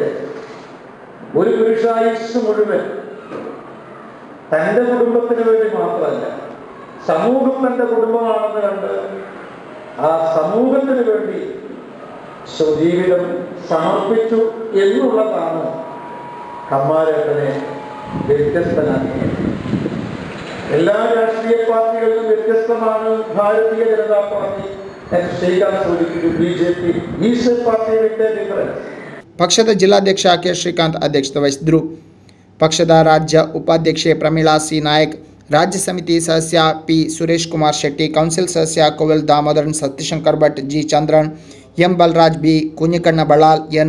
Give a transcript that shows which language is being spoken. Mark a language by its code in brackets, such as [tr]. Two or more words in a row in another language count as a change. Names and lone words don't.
[ml] ഒരു പുരുഷായുസ് മുഴുവൻ തൻ്റെ കുടുംബത്തിന് വേണ്ടി മാത്രമല്ല, സമൂഹം തൻ്റെ കുടുംബമാണെന്ന് കണ്ട് ആ സമൂഹത്തിന് വേണ്ടി ജീവിതം സമർപ്പിച്ചു എന്നുള്ളതാണ് കമ്മാരനെ വ്യത്യസ്തനാക്കിയത്. എല്ലാ രാഷ്ട്രീയ പാർട്ടികളിലും വ്യത്യസ്തമാണ് ഭാരതീയ ജനതാ പാർട്ടി. ശ്രീകാന്ത് സൂചിപ്പിച്ചു, [en] BJP is a party with a difference. [kn] ಪಕ್ಷದ ಜಿಲ್ಲಾಧ್ಯಕ್ಷ K. ಶ್ರೀಕಾಂತ್ ಅಧ್ಯಕ್ಷತೆ ವಹಿಸಿದರು. ಪಕ್ಷದ ರಾಜ್ಯ ಉಪಾಧ್ಯಕ್ಷೆ ಪ್ರಮೀಳಾ C. ನಾಯಕ್, ರಾಜ್ಯ ಸಮಿತಿ ಸದಸ್ಯ P. ಸುರೇಶ್ ಕುಮಾರ್ ಶೆಟ್ಟಿ, ಕೌನ್ಸಿಲ್ ಸದಸ್ಯ ಕೋವೆಲ್ ದಾಮೋದರನ್, ಸತೀಶಂಕರ್ ಭಟ್, G. ಚಂದ್ರನ್, M. ಬಲರಾಜ್, B. ಕುഞ്ഞിಕಣ್ಣ ಬಳ್ಳಾಲ್, N.